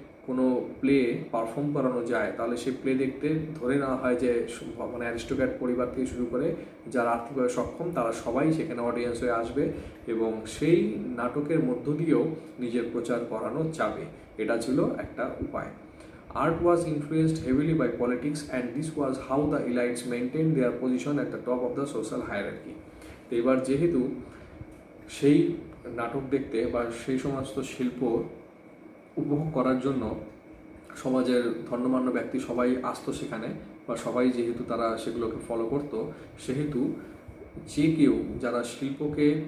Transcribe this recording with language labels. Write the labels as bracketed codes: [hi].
[bn] কোনো play perform করানো যায় তাহলে সেই প্লে দেখতে ধরে নেওয়া হয় যে মানে অ্যারিস্টোক্র্যাট পরিবার থেকে শুরু করে যারা আর্থিকভাবে সক্ষম তারা সবাই সেখানে অডিয়েন্স হয়ে আসবে এবং সেই নাটকের মধ্য দিয়েও নিজের প্রচার করানো যাবে। এটা ছিল একটা উপায়। [en] Art was influenced heavily by politics and this was how the elites maintained their position at the top of the social hierarchy. [bn] তো এবার যেহেতু সেই নাটক দেখতে বা সেই সমস্ত শিল্প উপভোগ করার জন্য সমাজের ধন্যমান্য ব্যক্তি সবাই আসতো সেখানে, বা সবাই যেহেতু তারা সেগুলোকে ফলো করতো, সেহেতু যে কেউ যারা শিল্পকে